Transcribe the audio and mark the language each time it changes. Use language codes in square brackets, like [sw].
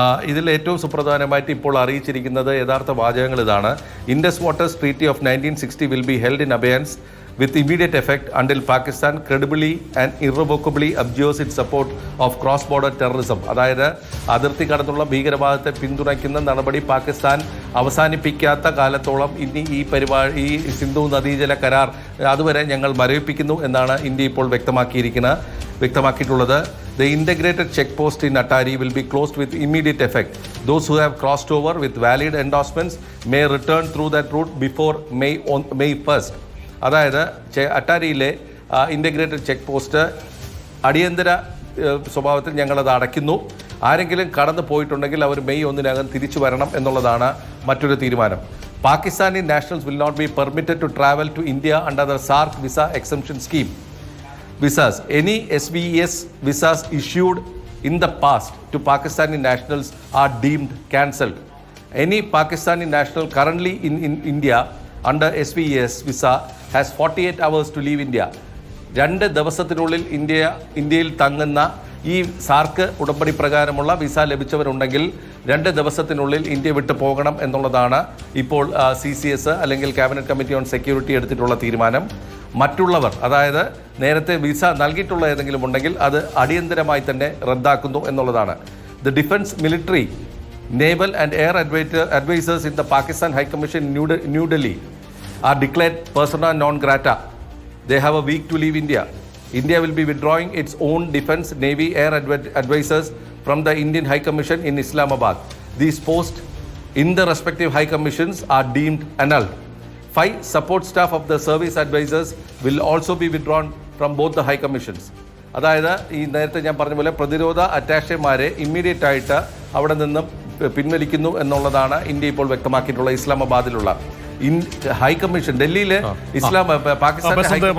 [ml] ഇതിൽ ഏറ്റവും സുപ്രധാനമായിട്ട് ഇപ്പോൾ അറിയിച്ചിരിക്കുന്നത് യഥാർത്ഥ വാചകങ്ങൾ ഇതാണ്: [en] Indus waters treaty of 1960 will be held in abeyance with immediate effect until Pakistan credibly and irrevocably abjures its support of cross-border terrorism. [ml] അതായത് അതിർത്തി കടന്നുള്ള ഭീകരവാദത്തെ പിന്തുണയ്ക്കുന്ന നടപടി പാകിസ്ഥാൻ അവസാനിപ്പിക്കാത്ത കാലത്തോളം ഇനി ഈ സിന്ധു നദീജല കരാർ അതുവരെ ഞങ്ങൾ മരവിപ്പിക്കുന്നു എന്നാണ് ഇന്ത്യ ഇപ്പോൾ വ്യക്തമാക്കിയിട്ടുള്ളത്. [en] The integrated check post in Attari will be closed with immediate effect. Those who have crossed over with valid endorsements may return through that route before May 1st. [ml] അതായത് അട്ടാരിയിലെ ഇൻ്റഗ്രേറ്റഡ് ചെക്ക് പോസ്റ്റ് അടിയന്തര സ്വഭാവത്തിൽ ഞങ്ങളത് അടയ്ക്കുന്നു. ആരെങ്കിലും കടന്നു പോയിട്ടുണ്ടെങ്കിൽ അവർ May 1 തിരിച്ചു വരണം എന്നുള്ളതാണ് മറ്റൊരു തീരുമാനം. [en] Pakistani nationals will not be permitted to travel to India under the SAARC visa exemption scheme. Visas. Any SVES visas issued in the past to Pakistani nationals are deemed cancelled. Any Pakistani national currently in India under SVES visa has 48 hours to leave India. [ml] 2 ദിവസത്തിനുള്ളിൽ ഇന്ത്യയിൽ തങ്ങുന്ന ഈ സാർക്ക് ഉടമ്പടി പ്രകാരമുള്ള visa ലഭിച്ചവരുണ്ടെങ്കിൽ 2 ദിവസത്തിനുള്ളിൽ India വിട്ടു പോകണം എന്നുള്ളതാണ് ഇപ്പോൾ CCS അല്ലെങ്കിൽ ക്യാബിനറ്റ് കമ്മിറ്റി ഓൺ സെക്യൂരിറ്റി എടുത്തിട്ടുള്ള തീരുമാനം. മറ്റുള്ളവർ, അതായത് നേരത്തെ വിസ നൽകിയിട്ടുള്ള ഏതെങ്കിലും ഉണ്ടെങ്കിൽ അത് അടിയന്തരമായി തന്നെ റദ്ദാക്കുന്നു എന്നുള്ളതാണ്. [en] The defence, military, naval and air advisors in the Pakistan High Commission in New Delhi are declared persona non grata. They have a week to leave India. India will be withdrawing its own defense, navy, air advisors from the Indian High Commission in Islamabad. These posts in the respective high commissions are deemed annulled. 5 support staff of the service advisors will also be withdrawn from both the high commissions. [ml] അതായത് ഈ നേരത്തെ ഞാൻ പറഞ്ഞ പോലെ പ്രതിരോധ അറ്റാഷമാരെ immediate ആയിട്ട് അവിടെ നിന്നും പിൻവലിക്കുന്നു എന്നുള്ളതാണ് ഇന്ത്യ ഇപ്പോൾ വ്യക്തമാക്കിയിട്ടുള്ള ഇസ്ലാമാബാദിലുള്ള ഹൈ കമ്മീഷൻ. ഡൽഹിയിലെ പാകിസ്ഥാൻ